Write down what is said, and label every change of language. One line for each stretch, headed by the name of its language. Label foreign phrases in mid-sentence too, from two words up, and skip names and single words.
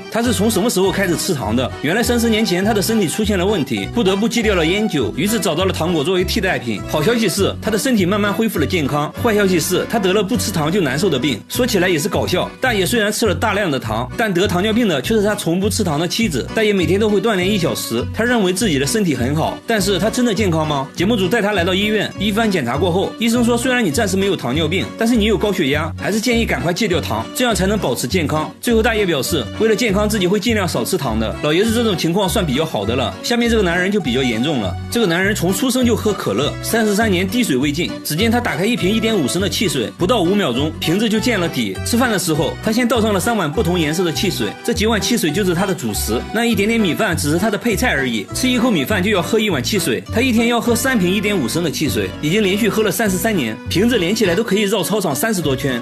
Chinese: 他是從什麼時候開始吃糖的？原來30年前他的身體出現了問題，不得不戒掉了菸酒，於是找到了糖果作為替代品。好消息是他的身體慢慢恢復了健康，壞消息是他得了不吃糖就难受的病。說起来也是搞笑，大爺雖然吃了大量的糖，但得糖尿病的卻是他從不吃糖的妻子。大爺每天都會鍛鍊1小時，他認為自己的身體很好，但是他真的健康嗎？節目組帶他來到醫院，一番檢查過後，醫生說雖然你暫時沒有糖尿病，但是你有高血壓，還是建議趕快戒掉糖，這樣才能保持健康。最後大爺表示，為了健康自己會盡量少吃糖的。老爺子這種情況算比較好的了，下面這個男人就比較嚴重了。這個男人從出生就喝可樂，33年滴水未進。只見他打開一瓶1.5升的汽水，不到5秒鐘，瓶子就見了底。吃飯的時候，他先倒上了3碗不同顏色的汽水，這幾碗汽水就是他的主食，那一點點米飯只是他的配菜而已。吃一口米飯就要喝1碗汽水，他一天要喝3瓶1.5升的汽水，已經連續喝了33年，瓶子連起來都可以繞操場30多圈。